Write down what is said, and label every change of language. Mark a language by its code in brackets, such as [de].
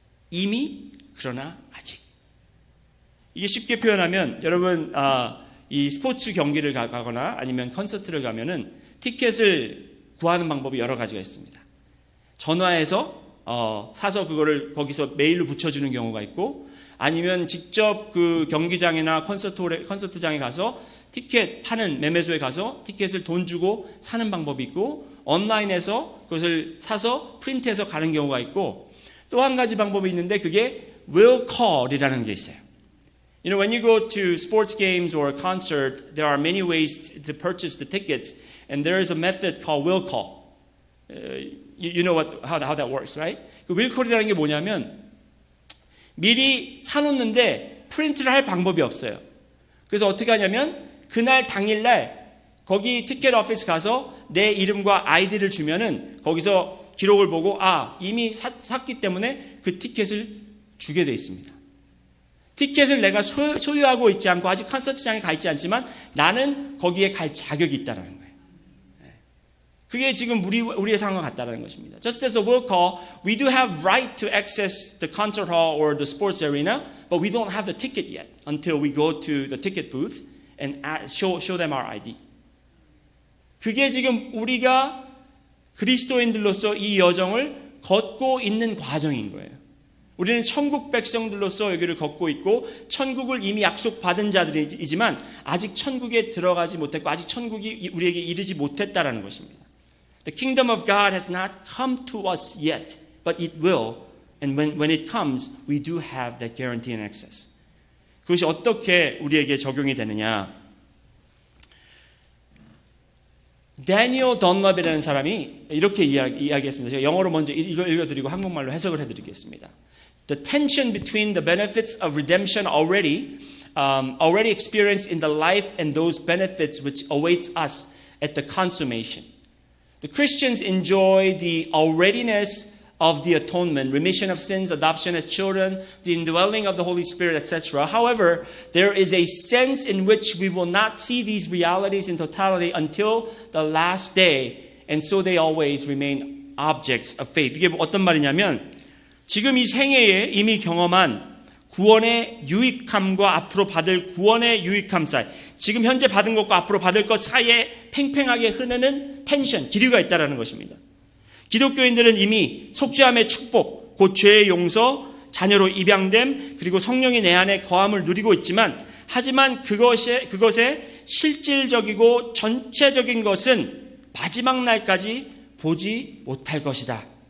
[ko] 이미, 그러나 아직. 이게 쉽게 표현하면 여러분 이 스포츠 경기를 가거나 아니면 콘서트를 가면은 티켓을 구하는 방법이 여러 가지가 있습니다. 전화해서 사서 그거를 거기서 메일로 붙여주는 경우가 있고, 아니면 직접 그 경기장이나 콘서트장에 가서 티켓 파는 매매소에 가서 티켓을 돈 주고 사는 방법이 있고, 온라인에서 그것을 사서 프린트해서 가는 경우가 있고, 또 한 가지 방법이 있는데 그게 will call이라는 게 있어요. [en] You know, when you go to sports games or a concert, there are many ways to purchase the tickets, and there is a method called will call. You know how that works, right? [ko] 그 will call이라는 게 뭐냐면 미리 사놓는데 프린트를 할 방법이 없어요. 그래서 어떻게 하냐면 그날 당일날 거기 티켓 오피스 가서 내 이름과 아이디를 주면은 거기서 기록을 보고 이미 샀기 때문에 그 티켓을 주게 돼 있습니다. 티켓을 내가 소유하고 있지 않고 아직 콘서트장에 가 있지 않지만 나는 거기에 갈 자격이 있다는 거예요. 그게 지금 우리의 상황과 같다는 것입니다. [en] Just as a will call, we do have right to access the concert hall or the sports arena, but we don't have the ticket yet until we go to the ticket booth and show them our ID. [ko] 그게 지금 우리가 그리스도인들로서 이 여정을 걷고 있는 과정인 거예요. 우리는 천국 백성들로서 여기를 걷고 있고 천국을 이미 약속받은 자들이지만 아직 천국에 들어가지 못했고 아직 천국이 우리에게 이르지 못했다라는 것입니다. [en] The kingdom of God has not come to us yet, but it will. And when it comes, we do have that guarantee and access. [ko] 그것이 어떻게 우리에게 적용이 되느냐? 데니얼 던럽이라는 사람이 이렇게 이야기했습니다. 제가 영어로 먼저 읽어드리고 한국말로 해석을 해드리겠습니다. [en] The tension between the benefits of redemption already experienced in the life and those benefits which awaits us at the consummation. The Christians enjoy the alreadiness of the atonement, remission of sins, adoption as children, the indwelling of the Holy Spirit, etc. However, there is a sense in which we will not see these realities in totality until the last day, and so they always remain objects of faith. [ko] 이게 어떤 말이냐면 지금 이 생애에 이미 경험한 구원의 유익함과 앞으로 받을 구원의 유익함 사이, 지금 현재 받은 것과 앞으로 받을 것 사이에 팽팽하게 흐르는 텐션, 기류가 있다는 것입니다. 기독교인들은 이미 속죄함의 축복, 곧 죄의 용서, 자녀로 입양됨, 그리고 성령이 내 안에 거함을 누리고 있지만, 하지만 그것의 실질적이고 전체적인 것은 마지막 날까지 보지 못할 것이다.